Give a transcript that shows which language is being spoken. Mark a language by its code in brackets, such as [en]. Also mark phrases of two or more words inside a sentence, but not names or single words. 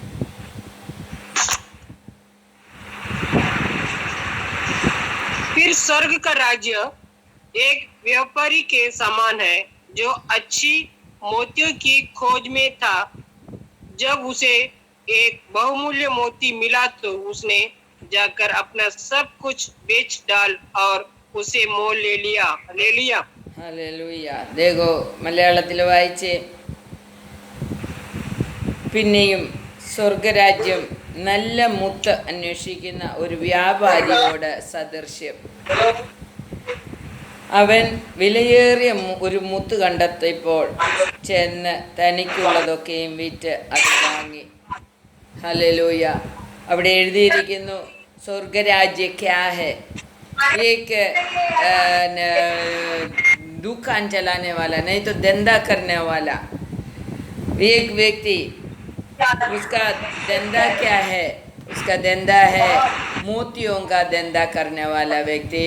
[hi] फिर स्वर्ग का राज्य एक व्यापारी के समान है जो अच्छी मोतियों की खोज में था। जब उसे एक बहुमूल्य मोती मिला तो उसने जाकर अपना सब कुछ बेच डाल और उसे मोल ले लिया। हालेलुया। [ml] देखो മലയാളത്തിൽ വായിച്ച് പിന്നെയും സ്വർഗരാജ്യം നല്ല മുത്ത് അന്വേഷിക്കുന്ന ഒരു വ്യാപാരിയോട് സദൃശ്യം. അവൻ വിലയേറിയ ഒരു മുത്ത് കണ്ടെത്തിയപ്പോൾ ചെന്ന് തനിക്കുള്ളതൊക്കെയും വിറ്റ് അത് വാങ്ങി. ഹല്ലേലൂയ. അവിടെ എഴുതിയിരിക്കുന്നു [hi] स्वर्गराज्य क्या है. एक दुकान चलाने वाला, नहीं तो धंधा करने वाला एक व्यक्ति, उसका धंधा क्या है? उसका धंधा है मोतियों का धंधा करने वाला व्यक्ति।